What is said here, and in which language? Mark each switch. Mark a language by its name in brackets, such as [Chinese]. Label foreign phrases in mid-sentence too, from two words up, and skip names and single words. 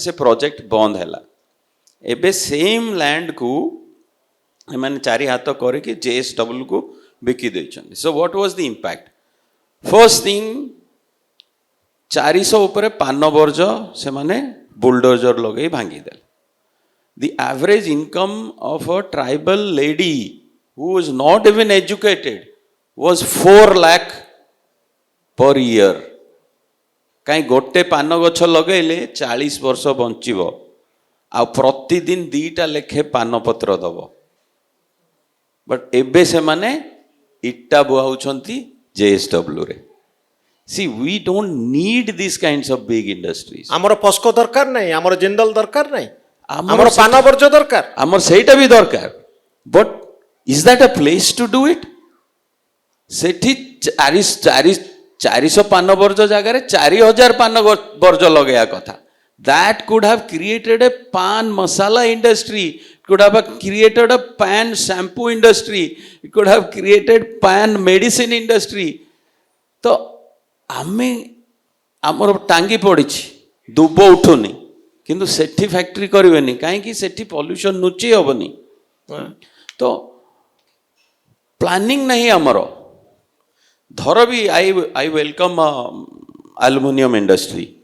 [Odia] ସେ ପ୍ରୋଜେକ୍ଟ ବନ୍ଦ ହେଲା। ଏବେ ସେମ୍ ଲ୍ୟାଣ୍ଡକୁ ଏମାନେ 4 ହାତ କରିକି JSWକୁ ବିକି ଦେଇଛନ୍ତି। [English] So what was the impact? First thing, [Odia] 400 ଉପରେ ପାନ ବର୍ଜ ସେମାନେ ବୁଲଡୋଜର ଲଗେଇ ଭାଙ୍ଗିଦେଲେ। [English] The average income of a tribal lady who was not even educated was 4 lakh per year. [Odia] କାହିଁ ଗୋଟେ ପାନ ଗଛ ଲଗେଇଲେ 40 ବର୍ଷ ବଞ୍ଚିବ, ଆଉ ପ୍ରତିଦିନ 2ଟା ଲେଖେ ପାନପତ୍ର ଦବ। ବଟ୍ ଏବେ ସେମାନେ ଇଟା ବୁହାଉଛନ୍ତି JSWରେ। [English] See, we don't need these kinds of big industries. [Odia] ଆମର ପସ୍କୋ ଦରକାର ନାହିଁ, ଆମର ଜିନ୍ଦଲ ଦରକାର ନାହିଁ, ଆମର ଆମର ପାନ ବର୍ଜ ଦରକାର। ଆମର ସେଇଟା ବି ଦରକାର। [English] But is that a place to do it? [Odia] ସେଠି 400 ପାନ ବର୍ଜ ଜାଗାରେ 4000 ପାନ ବର୍ଜ ଲଗେଇବା କଥା। [English] That could have created a pan masala industry, it could have created a pan shampoo industry, it could have created pan medicine industry. [Odia] ତ ଆମେ ଆମର ଟାଙ୍ଗି ପଡ଼ିଛି, ଦୁବ ଉଠୁନି, କିନ୍ତୁ ସେଠି ଫ୍ୟାକ୍ଟ୍ରି କରିବେନି କାହିଁକି? ସେଠି ପଲ୍ୟୁସନ୍ ନୁଚେଇ ହେବନି। ତ ପ୍ଲାନିଂ ନାହିଁ ଆମର। [English] ଧର be I welcome aluminium industry.